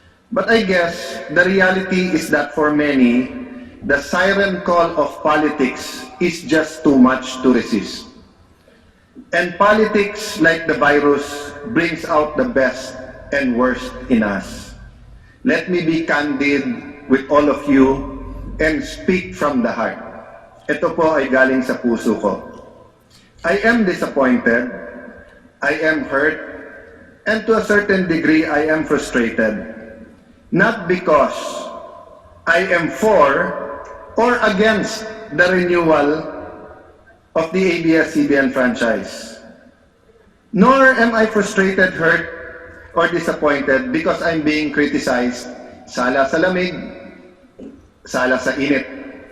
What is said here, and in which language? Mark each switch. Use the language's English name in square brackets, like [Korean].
[English] But I guess the reality is that for many, the siren call of politics is just too much to resist. And politics, like the virus, brings out the best and worst in us. Let me be candid with all of you and speak from the heart. [Filipino] Ito po ay galing sa puso ko. [English] I am disappointed, I am hurt, and to a certain degree, I am frustrated. Not because I am for or against the renewal of the ABS CBN franchise. Nor am I frustrated, hurt, or disappointed because I'm being criticized. [Filipino] Sala sa lamig, sala sa init.